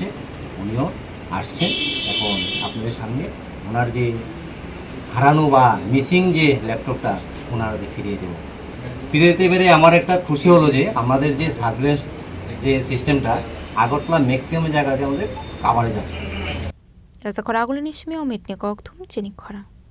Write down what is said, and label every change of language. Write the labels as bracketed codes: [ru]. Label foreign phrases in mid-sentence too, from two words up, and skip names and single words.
[bn] উনিও আসছেন। এখন আপনাদের সামনে ওনার যে হারানো বা মিসিং যে ল্যাপটপটা ওনারা ফিরিয়ে দেবো। ফিরিয়ে দিতে পেরে আমার একটা খুশি হলো যে আমাদের যে সার্ভিলেন্স যে সিস্টেমটা আগরতলা ম্যাক্সিমাম জায়গাতে আমাদের কাভারেজ আছে। [trp] Raza Khorang nismi omit ni koktum Chini Khorang.